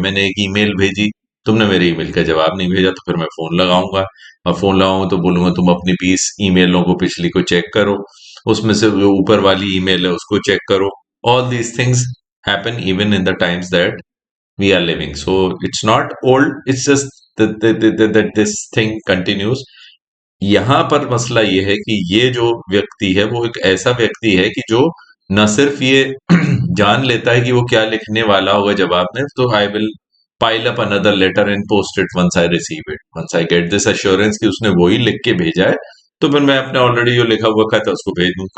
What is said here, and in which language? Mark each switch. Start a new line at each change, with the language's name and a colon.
Hindi: मैंने एक ईमेल भेजी, तुमने मेरे ईमेल का जवाब नहीं भेजा, तो फिर मैं फोन लगाऊंगा और फोन लगाऊंगा तो बोलूंगा तुम अपनी 20 ईमेलों को पिछली को चेक करो, उसमें से जो ऊपर वाली ईमेल है उसको चेक करो।
English: All these things happen even in the times that we are living. So it's not old, it's just that this thing continues.
Hindi: यहाँ पर मसला ये है कि ये जो व्यक्ति है वो एक ऐसा व्यक्ति है कि जो न सिर्फ ये जान लेता है कि वो क्या लिखने वाला होगा जवाब में, तो I will pile up another letter and post it once I receive it, once I get this assurance कि उसने वही लिख के भेजा है, तो फिर मैं अपने ऑलरेडी जो लिखा हुआ खत है उसको भेज दूं।